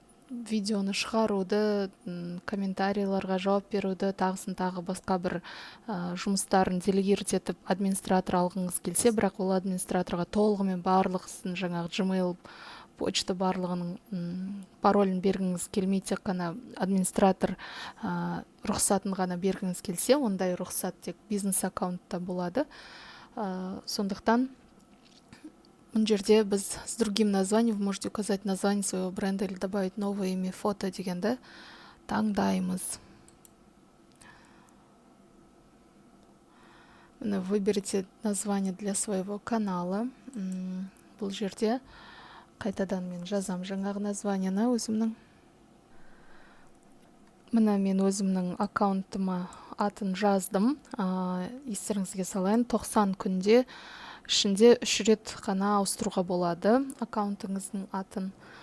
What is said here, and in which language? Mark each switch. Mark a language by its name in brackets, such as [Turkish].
[Kazakh] видеоны шығаруды, комментарийларға жауап беруді, тағы басқа бір жұмыстарын делегировать етіп администратор алғыңыз келсе, бірақ ол администраторға толығымен барлық сіздің жаңағы Gmail почта барлығының паролін бергіңіз келмейді, тек қана администратор рұқсатын ғана бергіңіз келсе, ондай рұқсат тек бизнес аккаунтта болады. Сондықтан мына жерде біз [Russian] с другим названием, вы можете указать название своего бренда или добавить новое имя, фото [Kazakh] дегенді таңдаймыз. [Russian] Выберите название для своего канала. [Kazakh] Бұл жерде қайтадан мен жазам жаңағы названиені өзімнің. Мен өзімнің аккаунтыма атын жаздым. Естеріңізге салайын, 90 күнде ішінде 3 рет қана ауыстыруға болады аккаунтыңыздың атын.